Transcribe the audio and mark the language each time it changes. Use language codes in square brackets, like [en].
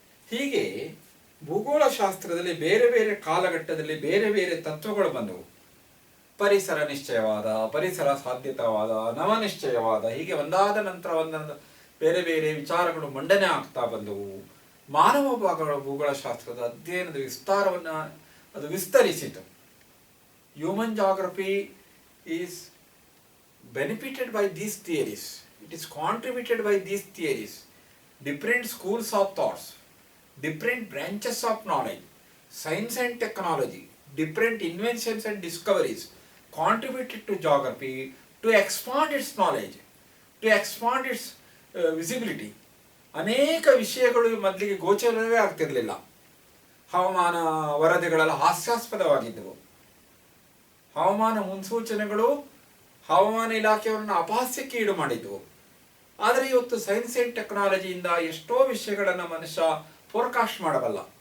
[kn] ಹೀಗೆ ಭೂಗೋಳಶಾಸ್ತ್ರದಲ್ಲಿ ಬೇರೆ ಬೇರೆ ಕಾಲಘಟ್ಟದಲ್ಲಿ ಬೇರೆ ಬೇರೆ ತತ್ವಗಳು ಬಂದವು. ಪರಿಸರ ನಿಶ್ಚಯವಾದ, ಪರಿಸರ ಸಾಧ್ಯತಾವಾದ, ನವನಿಶ್ಚಯವಾದ, ಹೀಗೆ ಒಂದಾದ ನಂತರ ಒಂದೊಂದು ಬೇರೆ ಬೇರೆ ವಿಚಾರಗಳು ಮಂಡನೆ ಆಗ್ತಾ ಬಂದವು. ಮಾನವ ಭೂಗೋಳಶಾಸ್ತ್ರದ ಅಧ್ಯಯನದ ವಿಸ್ತಾರವನ್ನು ಅದು ವಿಸ್ತರಿಸಿತು. [en] Human geography is benefited by these theories. It is contributed by these theories. Different schools of thoughts, different branches of knowledge, science and technology, different inventions and discoveries contributed to geography to expand its knowledge, to expand its visibility. [kn] ಅನೇಕ ವಿಷಯಗಳು ಮೊದಲಿಗೆ ಗೋಚರವೇ ಆಗ್ತಿರಲಿಲ್ಲ. ಹವಾಮಾನ ವರದಿಗಳೆಲ್ಲ ಹಾಸ್ಯಾಸ್ಪದವಾಗಿದ್ದವು. ಹವಾಮಾನ ಮುನ್ಸೂಚನೆಗಳು ಹವಾಮಾನ ಇಲಾಖೆಯವರನ್ನು ಅಪಹಾಸ್ಯಕ್ಕೆ ಈಡು ಮಾಡಿದ್ವು. ಆದರೆ ಇವತ್ತು ಸೈನ್ಸ್ ಆ್ಯಂಡ್ ಟೆಕ್ನಾಲಜಿಯಿಂದ ಎಷ್ಟೋ ವಿಷಯಗಳನ್ನು ಮನುಷ್ಯ ಫೋರ್ಕಾಸ್ಟ್ ಮಾಡಬಲ್ಲ.